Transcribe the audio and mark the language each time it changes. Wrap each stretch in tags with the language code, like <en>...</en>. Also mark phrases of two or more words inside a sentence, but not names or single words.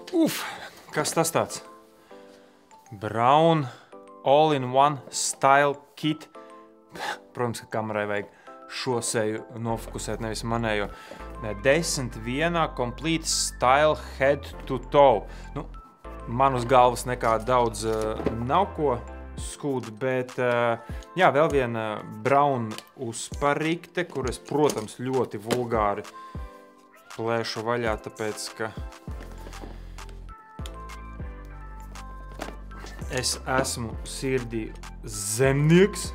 <lv>Kas tas tāds?</lv> <en>Brown all-in-one style kit.</en> <lv>Protams, ka kamerai vajag šo seju nofokusēt, nevis manējo.</lv> <en>10 vienā complete style head to toe.</en> <lv>Nu, man uz galvas nekā daudz nav ko skūd, bet jā, vēl viena Brown uzparikte, kur es, protams, ļoti vulgāri plēšu vaļā, tāpēc, ka es esmu sirdī zemnieks.</lv>